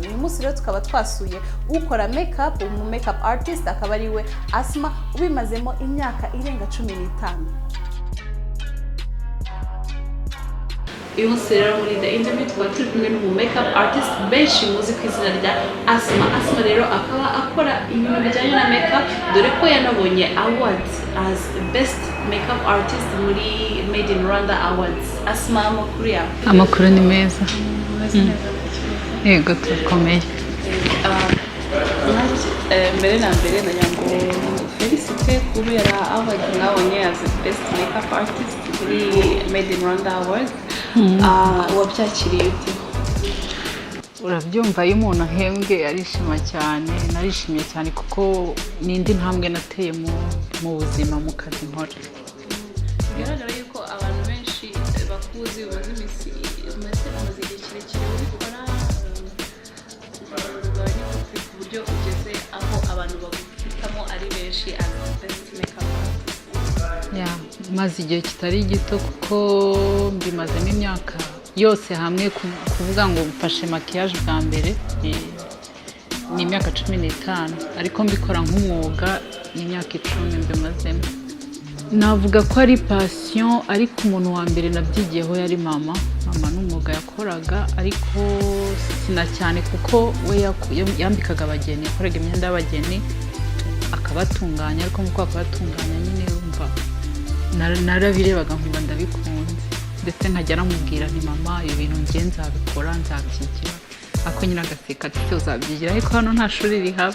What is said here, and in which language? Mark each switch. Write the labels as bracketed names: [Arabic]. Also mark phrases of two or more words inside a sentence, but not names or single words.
[Kinyarwanda] Uyu munsi rero tukaba twasuye ukora makeup, [English] makeup artist [Kinyarwanda] akaba ari we Asma ubimazemo imyaka irenga 15. Uyu munsi rero muri The Interview tukaba turi kumwe n'umu [English] makeup artist [Kinyarwanda] benshi muzi ku izina rya Asma. Asma rero akaba akora ibintu bijyanye na makeup, dore ko yanabonye [English] awards as best makeup artist [Kinyarwanda] muri Made in Rwanda Awards. Asma, amakuru yawe? Amakuru ni meza. Yego turakomeye. Mbere na mbere nanyango felicite kubera award mwabonye [English] as best makeup artist [Kinyarwanda] muri Made in Rwanda Awards. Wabyakiriye ute? Urabyumva iyo umuntu ahembwe arishima cyane, narishimye cyane kuko nindi ntambwe nateye mu buzima mu kazi nkora. Bigaragara yuko abantu benshi bakuzi ubuze imisi amaze igihe kirekire ubikora, bari ku buryo ugeze aho abantu bagufitamo ari benshi [English] as best makeup artist. [Kinyarwanda] Maze igihe kitari gito kuko mbimazemo imyaka yose hamwe kuvuga ngo mfashe maquillage bwa mbere ni imyaka 15, ariko mbikora nk'umwuga imyaka 10 mbimazemo. Navuga ko ari passion, ariko umuntu wa mbere nabyigiyeho yari mama n'umwuga yakoraga, ariko sina cyane kuko we yambikaga abageni, yakoraga imyenda y'abageni akabatunganya, ariko muko akabatunganya nyine urumva narabirebaga nkumva ndabikunze, ndetse nkajya namubwira nti mama ibintu ngiye nzabikora nzabyigira, ako nyine agaseka ati uzabyigira, ariko hano nta shuri rihaba.